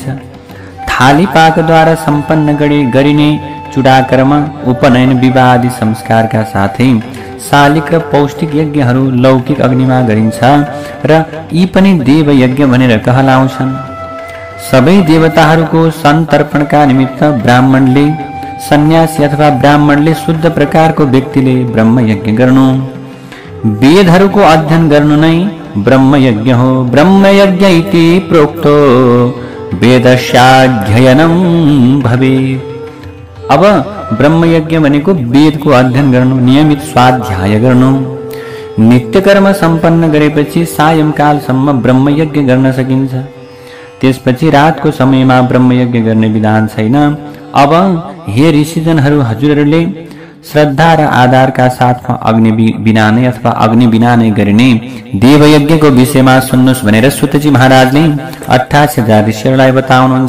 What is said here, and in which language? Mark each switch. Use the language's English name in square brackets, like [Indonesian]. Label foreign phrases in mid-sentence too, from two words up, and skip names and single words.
[Nepali] थालीपाकद्वारा सम्पन्न गरिने चुडाकर्म, उपनयन, विवाह आदि संस्कारका साथै शालिक र पौष्टिक यज्ञहरू लौकिक अग्निमा गरिन्छ र यी पनि देवयज्ञ भनेर कहलाउँछन्। सबै देवताहरूको सन्तर्पणका निमित्त ब्राह्मणले, सन्यासी अथवा ब्राह्मणले शुद्ध प्रकारको व्यक्तिले ब्रह्मयज्ञ गर्नु, वेदहरूको अध्ययन गर्नु नै ब्रह्मयज्ञ हो। [Sanskrit] ब्रह्मयज्ञ इति प्रोक्तो वेदस्याध्ययनं भवेत्। [Nepali] अब ब्रह्मयज्ञ भनेको वेदको अध्ययन गर्नु, नियमित स्वाध्याय गर्नु। नित्य कर्म सम्पन्न गरेपछि सायंकालसम्म ब्रह्मयज्ञ गर्न सकिन्छ। त्यसपछि रातको समयमा ब्रह्मयज्ञ गर्ने विधान छैन। अब हे ऋषिजनहरू, हजुरहरूले श्रद्धा र आधारका साथमा अग्नि बिना नै अथवा अग्नि बिना नै गरिने देवयज्ञको विषयमा सुन्नुहोस् भनेर सुतजी महाराजले 88,000 ऋषिहरूलाई बताउनुहुन्छ।